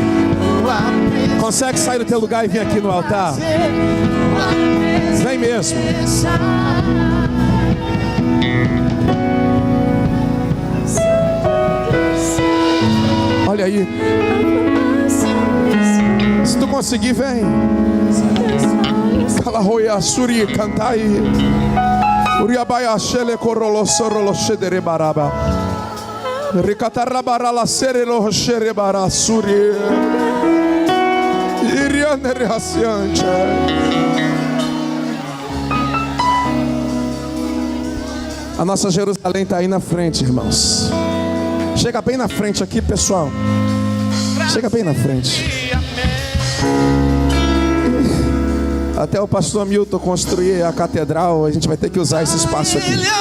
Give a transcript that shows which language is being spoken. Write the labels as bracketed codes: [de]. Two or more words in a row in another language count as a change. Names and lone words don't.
[pt] Consegue sair do teu lugar e vir aqui no altar? Vem mesmo. Olha aí. Se tu conseguir, vem. Calahoia suri cantai. Uriabaya shele korolo sorolo shedere baraba. Ricatarabara la serelo sherebara suri. Iriane reaciante. A nossa Jerusalém está aí na frente, irmãos. Chega bem na frente aqui, pessoal. Chega bem na frente. Até o pastor Milton construir a catedral, a gente vai ter que usar esse espaço aqui.